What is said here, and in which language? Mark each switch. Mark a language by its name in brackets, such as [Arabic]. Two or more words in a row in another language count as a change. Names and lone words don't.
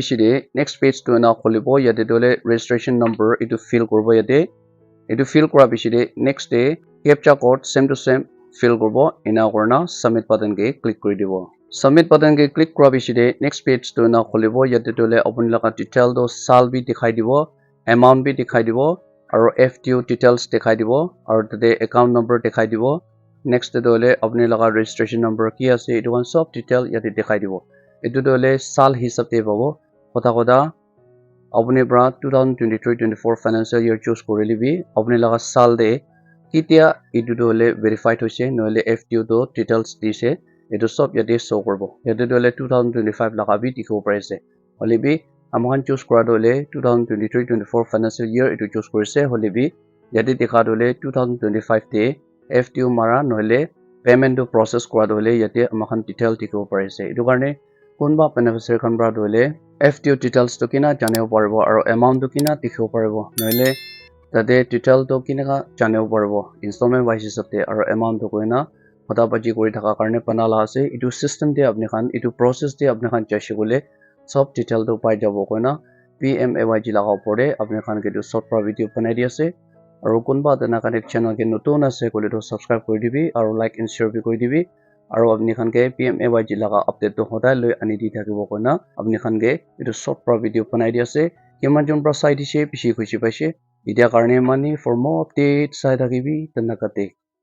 [Naga Pidgin] bishide [English] next page [Naga Pidgin] to ena kholibo yate dole [English] registration number [Naga Pidgin] etu fill koribo yate etu fill kora bishide [English] next day captcha code same [Naga Pidgin] to [English] same fill [Naga Pidgin] koribo ena korna [English] submit button [Naga Pidgin] ke click kori dibo [English] submit button [Naga Pidgin] ke click kora bishide [English] next page [Naga Pidgin] to ena kholibo yate dole apuni laga detail do sal bi dikhai dibo amount bi dikhai dibo aro FTO details dikhai dibo aro tade [English] account number [Naga Pidgin] dikhai dibo next dole apni laga [English] registration number [Naga Pidgin] ki ase etu one sob detail yate dikhai dibo etu dole sal hisab te pabo kota apni bra 2023-24 [English] financial year [Naga Pidgin] choose korili bi apni laga sal de kitia etu dole verified hoise noile FTO to details dise etu sob yate show korbo yate dole 2025 laga bi dikhibo pare ase holibi amakhan choose kora dole 2023-24 [English] financial year [Naga Pidgin] etu choose korise holibi yate dekha dole 2025 te FTO mara noile payment to process kora dole yate amakhan detail dikhibo pare ase etu karne kunba beneficiary khan bra dole FTO details to kina janibo paribo aro amount to kina dikhibo paribo noile tade detail to kina janibo paribo installment wise hisab te aro amount to koina hota baji kori thaka karne banala ase etu system te apni khan etu process te apni khan chaise gole sob detail to pai jabo koina PMAYG laga opor de apni khan ke tu short pra video banai di ase aro kunba dana kane channel ke notun ase kole to subscribe kori dibi aro [English] like and share [Naga Pidgin] bi kori dibi aro apni khan ke PMAY laga update to hodai loi ani di thakibo koina apni khan ke etu short pra video banai di ase kiman jon pra sai dise bishi khushi paise etia karne mani [English] for more update [Naga Pidgin] sai thakibi tanakate.